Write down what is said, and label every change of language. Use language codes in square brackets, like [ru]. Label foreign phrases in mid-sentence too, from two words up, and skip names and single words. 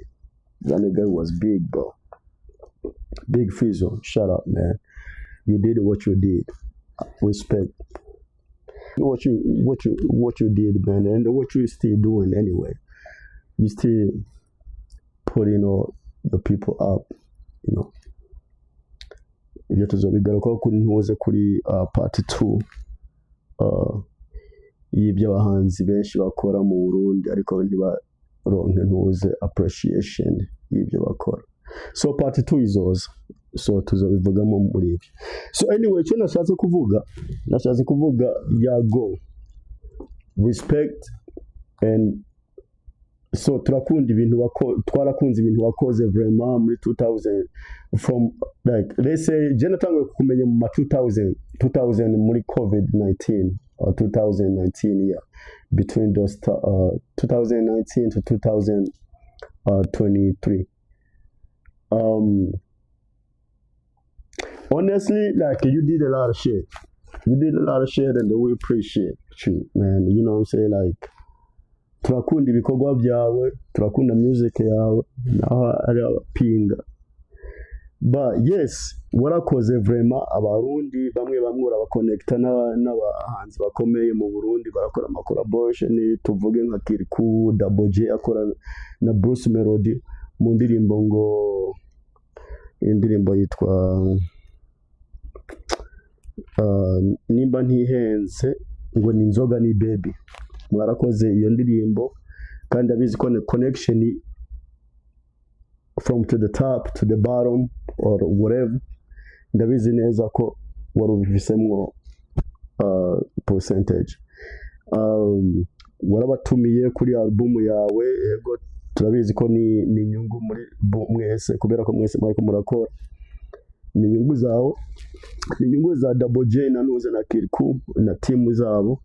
[en] That nigga was big, bro. Big Fizzo, shut up, man. You did what you did. Respect. What you did, man, and what you still doing anyway. You still putting all the people up, you know. [rn] Ibyo tuzobigarukaho kuri ntuze kuri part 2 y'ibyo abahanzi benshi bakora mu Burundi ariko ntibaronke ntuze appreciation y'ibyo bakora. So part 2 izoza, so tuzobivugamo muri ibyo. [en] So anyway, [rn] cyo nashatse kuvuga Yago, [en] respect, and so [rn] twarakunze ibintu wakoze vraiment muri 2000, [en] from like let's say [rn] natangwe kumenya mu 2000 muri COVID-19 [en] or 2019, yeah, between those 2019 to 2023. Honestly, like, you did a lot of shit. And we appreciate you, man. You know what I'm saying? Like, [rn] turakunda ibikorwa byawe, turakunda music yawe, naho ari abapinga. [en] But yes, [rn] warakoze vraiment abarundi bamwe urabaconnecta n'abahanzi bakomeye mu Burundi, barakora ama collaboration, tuvuge nka Kirikou, Double J akora na Bruce Melody mu indirimbo yitwa nimba ntihenze ngo ni inzoga ni baby. Mwarakoze iyo ndirimbo kandi abizi ko [en] connection from to the top to the bottom or whatever, [rn] ndabizi neza ko wari ubivisemwo percentage. Warabatumiye kuri album yawe, yego turabizi ko ni inyungu muri mwese, kubera ko mwese bariko murakora, ni inyungu zawo, ni inyungu za Double J na Nuze na Kirikou na team zabo.